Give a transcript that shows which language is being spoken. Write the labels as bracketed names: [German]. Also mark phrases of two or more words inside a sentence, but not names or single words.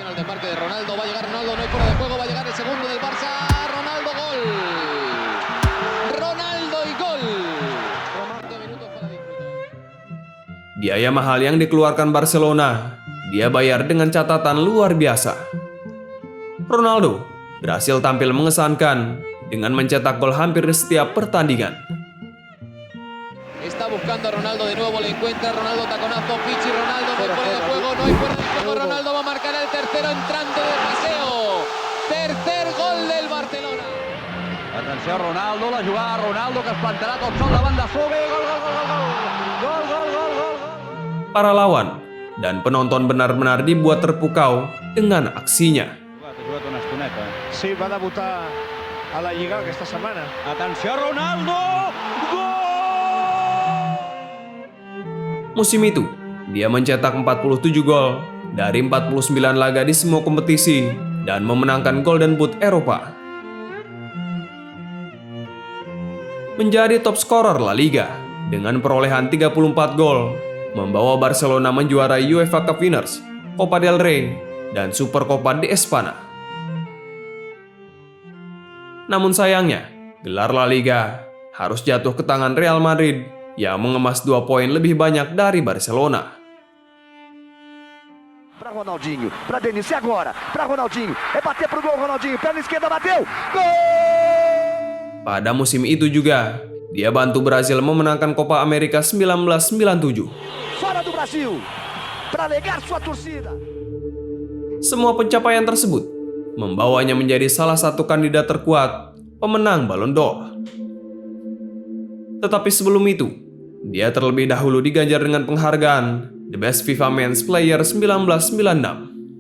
[Indonesian] Biaya mahal yang dikeluarkan Barcelona, dia bayar dengan catatan luar biasa. Ronaldo berhasil tampil mengesankan dengan mencetak gol hampir di setiap pertandingan. [Spanish] Está buscando a Ronaldo de nuevo, le encuentra Ronaldo, taconazo, Pichi, Ronaldo, no hay fuera de juego, no hay fuera de juego, Ronaldo va a marcar el tercero entrante de paseo. Tercer gol del Barcelona. [Catalan] Atenció Ronaldo, la jugada Ronaldo que es plantarà tot sol davant de Sobe, gol, gol, gol, gol, gol, gol, gol, gol. [Indonesian] Para lawan dan penonton benar-benar dibuat terpukau dengan aksinya. [Catalan] Sí, va a debutar a la Lliga aquesta setmana. Atenció Ronaldo, gol! [Indonesian] Musim itu, dia mencetak 47 gol dari 49 laga di semua kompetisi dan memenangkan Golden Boot Eropa. menjadi [English] top scorer [Indonesian] La Liga dengan perolehan 34 gol, membawa Barcelona menjuarai UEFA Cup Winners, Copa del Rey, dan Supercopa de España. Namun sayangnya, gelar La Liga harus jatuh ke tangan Real Madrid yang mengemas 2 poin lebih banyak dari Barcelona. [Portuguese] Para Ronaldinho, para Denis, e agora? Para Ronaldinho, bater pro gol, Ronaldinho, perna esquerda, bateu, gol! [Indonesian] Pada musim itu juga, dia bantu Brazil memenangkan Copa America 1997. [Portuguese] Fora do Brasil, para alegar sua torcida. [Indonesian] Semua pencapaian tersebut membawanya menjadi salah satu kandidat terkuat pemenang Ballon d'Or. Tetapi sebelum itu, dia terlebih dahulu diganjar dengan penghargaan The Best FIFA Men's Player 1996.